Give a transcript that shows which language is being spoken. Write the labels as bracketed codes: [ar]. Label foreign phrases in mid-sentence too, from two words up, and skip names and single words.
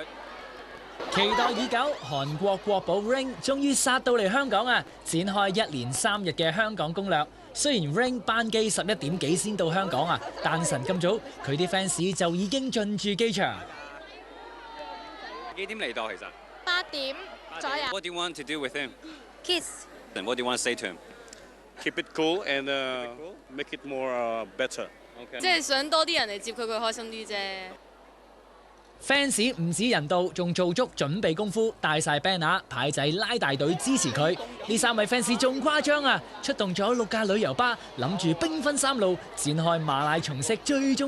[yue] 期待已久，韓國國寶 Rain 終於殺到嚟香港啊！展開1連3日嘅香港攻略。雖然 Rain 班機11點幾先到香港啊，但晨咁早，佢啲 fans 就已經進駐機場。幾點嚟到其實？8點左右。 [en] What do you want to do with him? Kiss. And what do you want to say to him? Keep it cool and make it more better. Okay. [yue] 即係想多啲人嚟接佢，佢開心啲啫。 fans 唔止人到，仲做足準備功夫，帶晒 banner 牌仔拉大隊支持佢。呢3位 fans 仲誇張啊，出動咗6架旅遊巴，諗住兵分3路，展開馬拉松式最終戰。